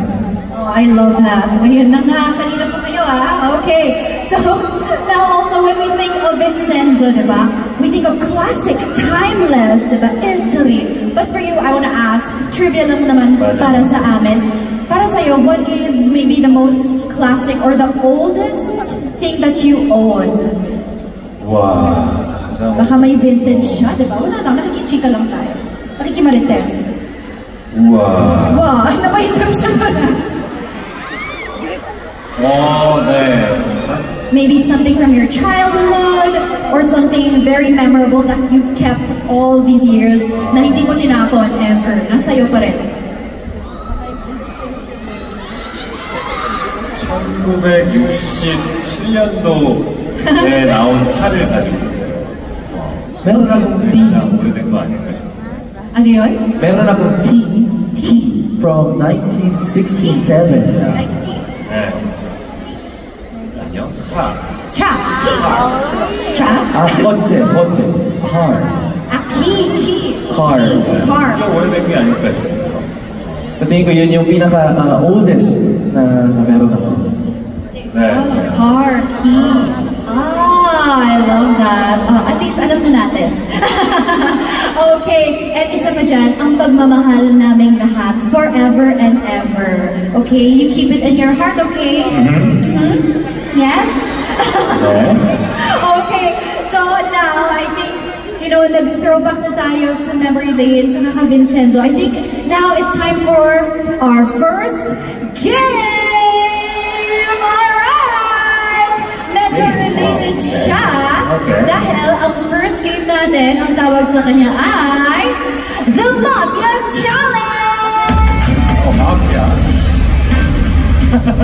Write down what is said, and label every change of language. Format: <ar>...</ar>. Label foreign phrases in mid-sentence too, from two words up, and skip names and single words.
<en>Oh, I love that.</en> <tl>Ayun na nga, kanina pa kayo</tl> <en>Okay, so now also when we think of Vincenzo, diba? We think of classic, timeless, diba? Italy. But for you, I want to ask,</en> <tl>trivia lang naman para sa amin. Para sa'yo,</tl> <en>what is maybe the most classic or the oldest thing that you own?</en> <ko>와, 가장...</ko> <tl>Baka may vintage siya, diba? Wala lang, nakikichika lang tayo. Nakikimarites.</tl> <ko>우와.</ko> <tl>Wow, napaisip siya pala.</tl> <ko>네.</ko> <en>Maybe something from your childhood or something very memorable that you've kept all these years</en> <tl>na hindi mo tinapon ever. Nasa'yo pa rin.</tl> <ko>1967년도에 나온 차를 가지고 있어요.</ko> <tl>meron akong</tl> <ko>가장 오래된 거 아닐까 싶어요.</ko> <tl>Ano yun? meron akong T from 1967.</tl> <ko>네. 아니요, 차. Cha! T! Cha?</ko> <tl>kotse.</tl> <en>Car. Key. Car. Car.</en> <ko>이게 오래된 게 아닐까 싶어요.</ko> <tl>Sa tingin ko yun yung pinaka-oldest na meron ako.</tl> <ko>네.</ko> <en>Car, key. I love that. At least</en> <tl>alam na natin. Okay, and isa pa dyan, ang pagmamahal naming lahat,</tl> <en>forever and ever. Okay, you keep it in your heart, okay? Yes? Okay, so now I think,</en> <tl>nag-throwback na tayo sa</tl> <en>memory lane</en> <tl>sa kaka Vincenzo.</tl> <en>I think now it's time for our first game! Alright!</en> <tl>Medyo related siya dahil ang</tl> <en>first game</en> <tl>natin, ang tawag sa kanya ay The Mafia Challenge! Mafia?</tl>